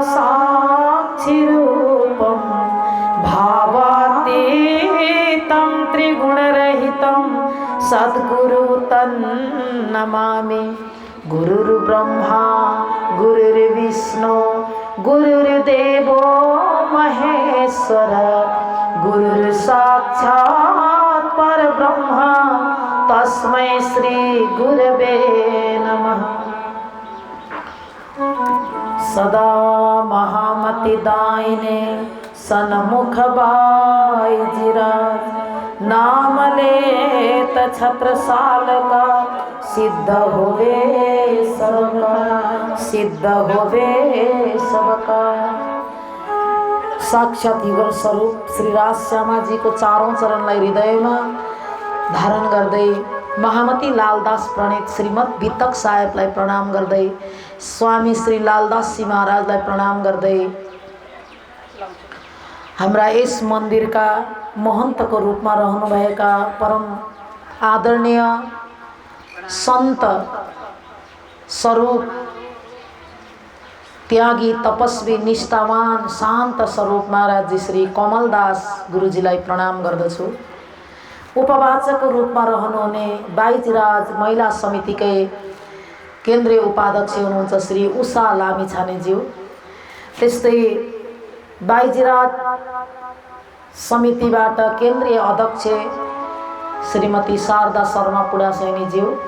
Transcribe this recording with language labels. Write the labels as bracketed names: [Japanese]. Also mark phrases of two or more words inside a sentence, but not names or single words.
[Sanskrit] साक्षिरूपं भावातीतं त्रिगुणरहितं सद्गुरु तन्नमामि गुरुर्ब्रह्मा गुरुर्विष्णु गुरुर्देवो महेश्वर गुरुर्साक्षात् परब्रह्म तस्मै श्री गुरवे नमः। [Hindi] सदा महामति दायिने सन्मुख बाईजिराज नाम लेत छत्रसाल का सिद्ध होवे सबका सिद्ध होवे सबका। [Nepali] साक्षात युगल स्वरूप श्री राजश्यामा जी [Hindi] को चारों [Nepali] चरणलाई हृदयमा धारण गर्दै महामती लालदास प्रणीत श्रीमद वितक साहेबलाई प्रणाम गर्दै स्वामी श्री लालदास जी महाराजलाई प्रणाम गर्दै हाम्रा यस मन्दिरका महन्तको रूपमा रहनुभएका परम आदरणीय सन्त स्वरूप त्यागी तपस्वी निष्ठावान शान्त स्वरूप महाराज जी श्री कमलदास गुरुजीलाई प्रणाम गर्दछु। उपवाचक रूपमा रहनुहुने बाईजीराज महिला समितिकै केन्द्रीय उपाध्यक्ष हुनुहुन्छ श्री उषा लामिछानेज्यू, त्यस्तै बाईजीराज समितिबाट केन्द्रीय अध्यक्ष श्रीमती शारदा शर्मा पुडासैनीज्यू,